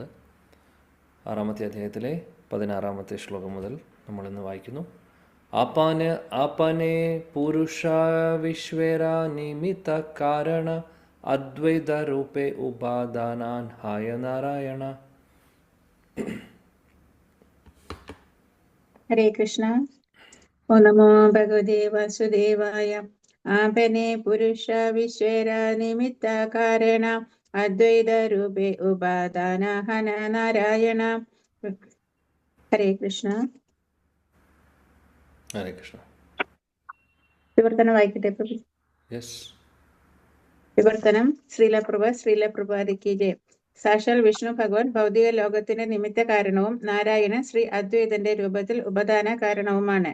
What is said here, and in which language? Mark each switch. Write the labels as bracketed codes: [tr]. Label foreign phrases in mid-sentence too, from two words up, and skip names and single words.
[ml] 6-ാമത്തെ അധ്യായത്തിലെ 16-ാമത്തെ ശ്ലോകം മുതൽ നമ്മളിന്ന് വായിക്കുന്നു. [bn] আপান আপনে পুরুষ বিশ্বের নিমিত্ত কারণ অদ্বৈত রূপে উপাদান হায় নারায়ণ. [sa] हरे कृष्णा। ओ नमो भगवते वासुदेवाय। [bn] আপনে পুরুষ বিশ্বের নিমিত্ত কারণ অদ্বৈত রূপে উপাদান হন নারায়ণ। [sa] हरे कृष्ण. [ml] ഹരേ കൃഷ്ണ. വിവർത്തനം വായിക്കട്ടെ പ്രഭു. യെസ്. വിവർത്തനം. ശ്രീല പ്രഭാതിക്ക് ജയ. സാക്ഷാൽ വിഷ്ണു ഭഗവാൻ ഭൗതിക ലോകത്തിന്റെ നിമിത്ത കാരണവും നാരായണൻ ശ്രീ അദ്വൈതന്റെ രൂപത്തിൽ ഉപദാന കാരണവുമാണ്.